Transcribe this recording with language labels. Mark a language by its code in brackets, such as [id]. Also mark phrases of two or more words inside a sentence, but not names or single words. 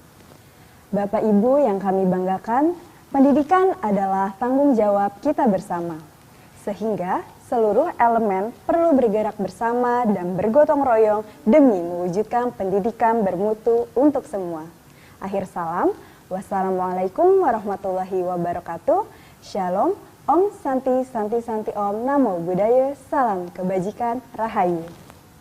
[id] Bapak Ibu yang kami banggakan, pendidikan adalah tanggung jawab kita bersama. Sehingga seluruh elemen perlu bergerak bersama dan bergotong royong demi mewujudkan pendidikan bermutu untuk semua. Akhir salam. [ar] والسلام عليكم ورحمة الله وبركاته. [id] Shalom, [sa] ॐ शान्ति शान्ति शान्ति ॐ, [pi] Namo Buddhaya, [id] Salam Kebajikan, Rahayu.